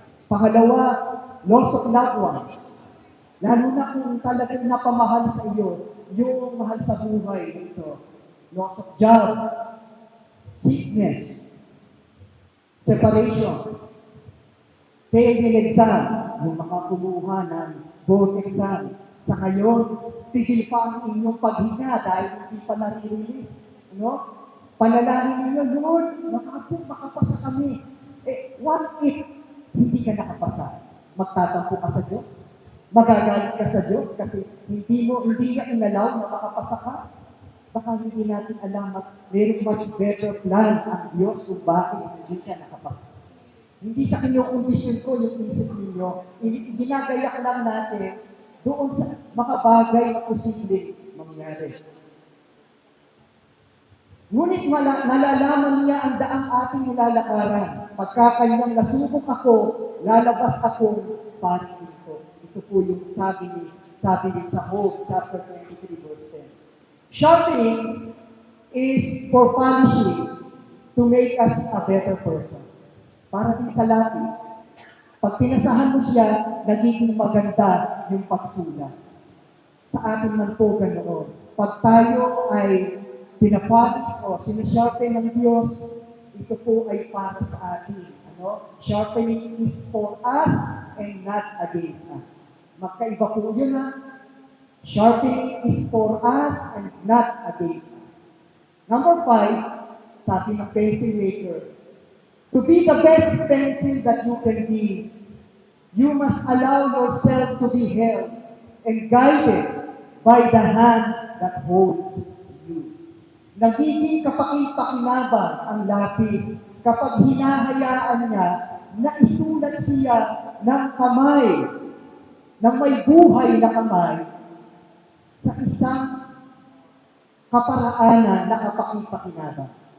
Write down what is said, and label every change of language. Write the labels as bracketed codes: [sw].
[tl] Pangalawa, [en] loss of loved ones. [tl] Lalo na kung talagang napamahal sa iyo, yung mahal sa buhay nito. [en] Loss of job, sickness, separation, failing exam, [tl] yung makakumuha ng board exam. Sa ngayon, pigil pa ang inyong paghinga dahil hindi pa nare-release. Panalangin ninyo, Lord, makapasa kami. What if hindi ka nakapasa? Magtatampo ka sa Diyos? Magagalit ka sa Diyos kasi hindi niya inalaw na makapasa ka? Baka hindi natin alam, merong [en] much better plan [tl] ang Diyos kung bakit hindi ka nakapasa. Hindi sa inyong kondisyon ko yung isip ninyo. Ginagayak lang natin doon sa mga bagay na posibleng mangyari. Ngunit nalalaman niya ang daang ating nilalakaran. Pagka kanyang nasubok ako, lalabas akong parang ito. Ito po yung sabi ni sa Job, chapter 23, verse 10. [en] Sharpening is for punishing to make us a better person. [tl] Para din sa lapis. Pag pinasahan mo siya, nagiging maganda yung pagsulat. Sa atin man po ganoon. Pag tayo ay pinapalis o sinasharpen ng Diyos, ito po ay para sa atin. [en] Sharpening is for us and not against us. [tl] Magkaiba po yun [en] Sharpening is for us and not against us. Number 5, [tl] sabi ng [en] pencil maker, to be the best pencil that you can be, you must allow yourself to be held and guided by the hand that holds you. [tl] Nagiging kapakit-pakinabang ang lapis kapag hinahayaan niya na isulat siya ng kamay, ng may buhay na kamay, sa isang kaparaanan na kapakit-pakinabang.